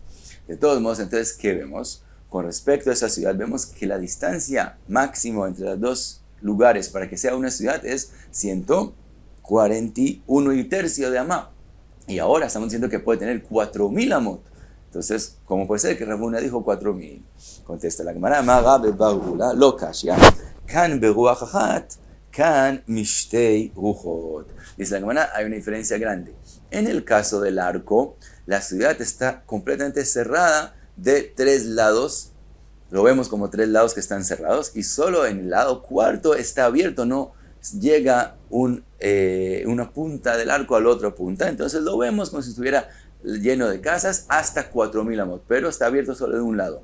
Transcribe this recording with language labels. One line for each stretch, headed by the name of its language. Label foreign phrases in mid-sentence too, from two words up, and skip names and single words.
Spanish: De todos modos, entonces, ¿qué vemos? Con respecto a esa ciudad, vemos que la distancia máxima entre los dos lugares para que sea una ciudad es 141 y tercio de amá. Y ahora estamos diciendo que puede tener 4,000 amot. Entonces, ¿cómo puede ser que Ravuna dijo 4,000? Contesta la Gemara,
Aramaic: מרא בברולא לא קשיא כאן ברוח אחת כאן משתי רוחות.
Spanish: Dice la Gemara, hay una diferencia grande. En el caso del arco, la ciudad está completamente cerrada de 3 lados lo vemos como 3 lados que están cerrados y solo en el lado cuarto está abierto, no llega una punta del arco a la otra punta, entonces lo vemos como si estuviera lleno de casas hasta 4000 amot, pero está abierto solo de un lado.